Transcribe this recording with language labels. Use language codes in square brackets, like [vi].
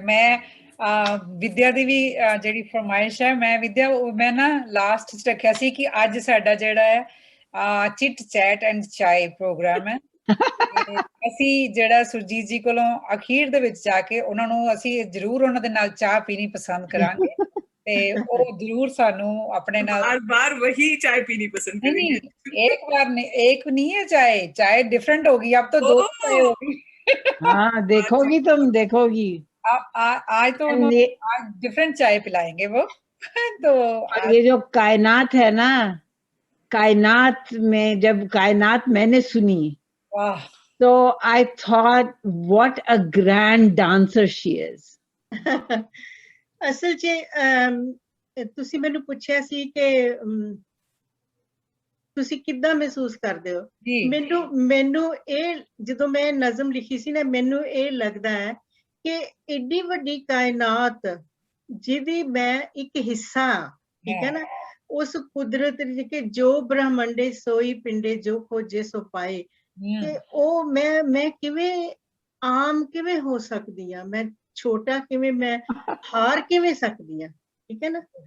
[pa] ਮੈਂ ਵਿਦਿਆ ਦੀ ਵੀ ਜਿਹੜੀ ਫਰਮਾਇਸ਼ ਹੈ, ਮੈਂ ਨਾ ਲਾਸਟ 'ਚ ਰੱਖਿਆ ਸੀ ਕਿ ਅੱਜ ਸਾਡਾ ਜਿਹੜਾ ਹੈ ਚਿਟ ਚੈਟ ਐਂਡ ਚਾਏ ਪ੍ਰੋਗਰਾਮ ਹੈ। ਅਸੀਂ ਜਿਹੜਾ ਸੁਰਜੀਤ ਜੀ ਕੋਲੋਂ ਅਖੀਰ ਦੇ ਵਿੱਚ ਜਾ ਕੇ ਉਹਨਾਂ ਨੂੰ ਅਸੀਂ ਜ਼ਰੂਰ ਉਹਨਾਂ ਦੇ ਨਾਲ ਚਾਹ ਪੀਣੀ ਪਸੰਦ ਕਰਾਂਗੇ ਤੇ ਉਹ ਜ਼ਰੂਰ ਸਾਨੂੰ ਆਪਣੇ ਨਾਲ [hi] बार वही चाय पीनी पसंद करेंगे। एक बार नहीं, एक नहीं है चाय, चाय डिफरेंट होगी अब तो, दो चाय होगी। हाँ देखोगी तुम, देखोगी आज तो आज डिफरेंट चाय पिलाएंगे वो। तो ये जो कायनात है ना, कायनात में जब कायनात मैंने सुनी तो [en] I thought what a grand dancer she is. [pa] ਅਸਲ 'ਚ ਤੁਸੀਂ ਮੈਨੂੰ ਪੁੱਛਿਆ ਸੀ ਕਿ ਤੁਸੀਂ ਕਿੱਦਾਂ ਮਹਿਸੂਸ ਕਰਦੇ ਹੋ। ਮੈਨੂੰ ਇਹ ਜਦੋਂ ਮੈਂ ਨਜ਼ਮ ਲਿਖੀ ਸੀ ਨਾ, ਮੈਨੂੰ ਇਹ ਲੱਗਦਾ ਹੈ ਕਿ ਏਡੀ ਵੱਡੀ ਕਾਇਨਾਤ ਜਿਹਦੀ ਮੈਂ ਇੱਕ ਹਿੱਸਾ, ਠੀਕ ਹੈ ਨਾ, ਉਸ ਕੁਦਰਤ ਕਿ ਜੋ ਬ੍ਰਹਮੰਡੇ ਸੋਈ ਪਿੰਡੇ ਜੋ ਖੋਜੇ ਸੋ ਪਾਏ, ਕਿ ਉਹ ਮੈਂ ਕਿਵੇਂ ਆਮ ਕਿਵੇਂ ਹੋ ਸਕਦੀ ਆ, ਮੈਂ ਛੋਟਾ ਕਿਵੇਂ, ਮੈਂ ਹਾਰ ਕਿਵੇਂ ਸਕਦੀ ਆ, ਠੀਕ ਹੈ ਨਾ।